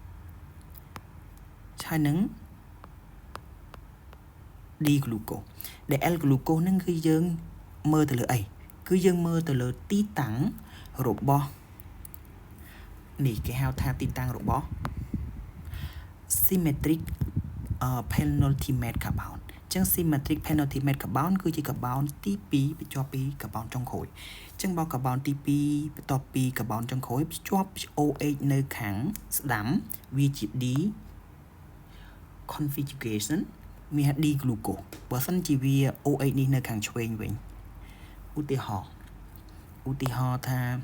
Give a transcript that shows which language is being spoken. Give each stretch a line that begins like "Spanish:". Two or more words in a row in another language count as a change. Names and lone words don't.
Khmer: ហើយនឹង
English: D glucose
Khmer: ដែល
English: L glucose
Khmer: ហ្នឹងគឺយើងមើលទៅលើអីគឺយើងមើលទៅលើទីតាំងរបស់នេះគេហៅថាទីតាំង របស់
English: symmetric penultimate compound
Khmer: អញ្ចឹង
English: symmetric penultimate compound
Khmer: គឺជា compound ទី2បញ្ជាប់ពី compound ចុងក្រោយអញ្ចឹងបើ compound ទី2បន្ទាប់ពី compound ចុងក្រោយភ្ជាប់ OH នៅខាងស្ដាំវាជា
English: D configuration
Khmer: មាន
English: D glucose
Khmer: បើសិនជាវា OH នេះនៅខាងឆ្វេងវិញឧទាហរណ៍ថា